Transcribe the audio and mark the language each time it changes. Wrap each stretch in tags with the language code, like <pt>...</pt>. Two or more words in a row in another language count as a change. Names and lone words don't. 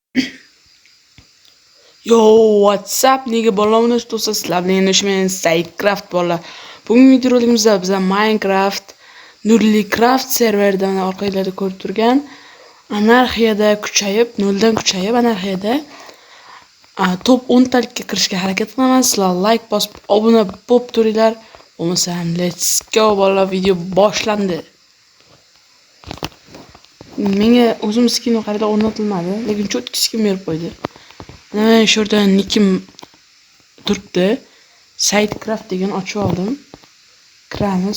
<en>Yo, what's up nigga</en> <uz>bolalar do'stlar, sizlar bilan yana men Sidecraft bolalar. Bugungi videorolikimizda biz Minecraft nurli craft serveridan orqalarda ko'rib turgan anarxiyada kuchayib, noldan kuchayib anarxiyada top 10 talikka kirishga harakat qilaman. Sizlar like bosib, obuna bo'lib turinglar. Bo'lmasam</uz> <en>let's go</en> <uz>bolalar, video boshlandi. Menga o'zim skin qarada o'rnatilmadi, lekin cho'tki skin berib qo'ydi. Mana shu yerda nikim turibdi. Sidecraft degan ochib oldim. Kiramiz.</uz>